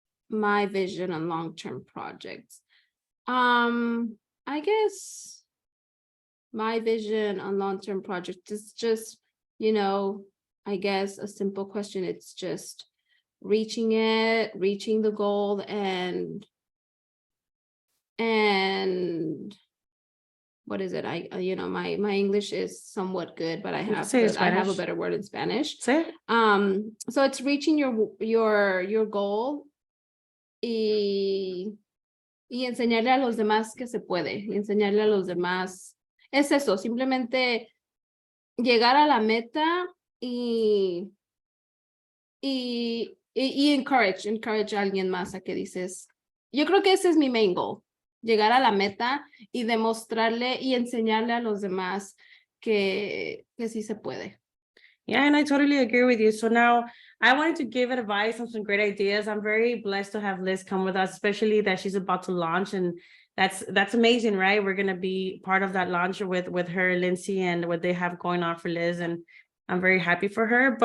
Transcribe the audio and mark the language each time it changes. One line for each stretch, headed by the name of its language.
English: My vision on long-term projects. I guess my vision on long-term projects is just, you know, I guess a simple question. It's just reaching the goal, and what is it? You know, my English is somewhat good, but I have a better word in Spanish. Say it. So it's reaching your goal
Spanish: y enseñarle a los demás que se puede, y enseñarle a los demás. Es eso, simplemente llegar a la meta y encourage a alguien más a que dices, yo creo que ese es mi main goal, llegar a la meta y demostrarle y enseñarle a los demás que sí se puede.
English: Yeah, and I totally agree with you. So now I wanted to give advice on some great ideas. I'm very blessed to have Liz come with us, especially that she's about to launch, and that's amazing, right? We're gonna be part of that launch with her, Lindsay, and what they have going on for Liz, and I'm very happy for her.